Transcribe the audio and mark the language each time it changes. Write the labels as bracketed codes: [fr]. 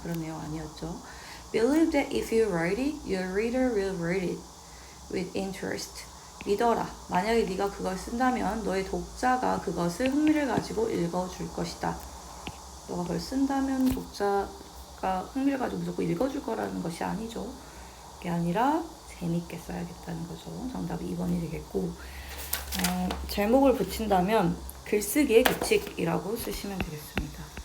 [ko] 그런 내용 아니었죠. [en] Believe that if you write it, your reader will read it with interest. [ko] 믿어라. 만약에 네가 그걸 쓴다면 너의 독자가 그것을 흥미를 가지고 읽어줄 것이다. 너가 그걸 쓴다면 독자가 흥미를 가지고 무조건 읽어줄 거라는 것이 아니죠. 그게 아니라 재밌게 써야겠다는 거죠. 정답이 2번이 되겠고, 제목을 붙인다면 글쓰기의 규칙이라고 쓰시면 되겠습니다.